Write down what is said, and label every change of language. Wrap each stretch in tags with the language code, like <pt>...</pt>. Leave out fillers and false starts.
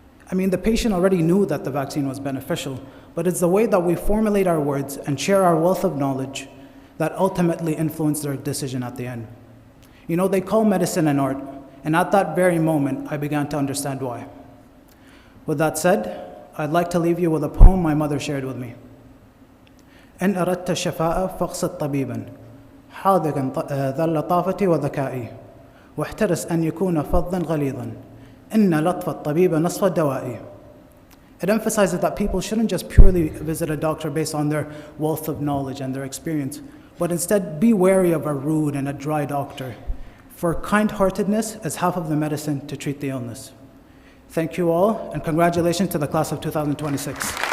<en>I mean, the patient already knew that the vaccine was beneficial, but it's the way that we formulate our words and share our wealth of knowledge that ultimately influence their decision at the end. You know, they call medicine an art, and at that very moment, I began to understand why. With that said, I'd like to leave you with a poem my mother shared with me.</en> <ar>إن أردت الشفاء فاقصد طبيبا حاذقا ذا اللطافة وذكائي واحترس أن يكون فظا غليظا إن لطف الطبيب نصف الدواء.</ar> <en>It emphasizes that people shouldn't just purely visit a doctor based on their wealth of knowledge and their experience, but instead be wary of a rude and a dry doctor. For kind-heartedness is half of the medicine to treat the illness. Thank you all, and congratulations to the class of 2026.</en>